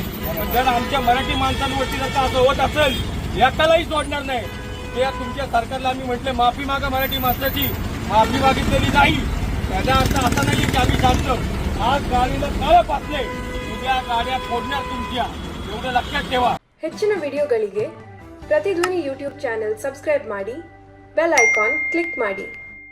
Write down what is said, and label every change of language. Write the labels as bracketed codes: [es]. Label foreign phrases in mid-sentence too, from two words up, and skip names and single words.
[mr] पण जर आमच्या मराठी माणसांवरती जर असं होत असेल, एकालाही सोडणार नाही. ते तुमच्या सरकारला आम्ही म्हटले माफी मागा, मराठी माणसाची माफी मागितलेली नाही. त्याचा अर्थ असा नाही की आम्ही सांगतो आज गाडीला काळं पाचले, उद्या गाड्या फोडणार तुमच्या. एवढं लक्षात ठेवा. [kn] ಹೆಚ್ಚಿನ ವಿಡಿಯೋಗಳಿಗೆ ಪ್ರತಿಧ್ವನಿ ಯೂಟ್ಯೂಬ್ ಚಾನೆಲ್ ಸಬ್ಸ್ಕ್ರೈಬ್ ಮಾಡಿ, ಬೆಲ್ ಐಕಾನ್ ಕ್ಲಿಕ್ ಮಾಡಿ.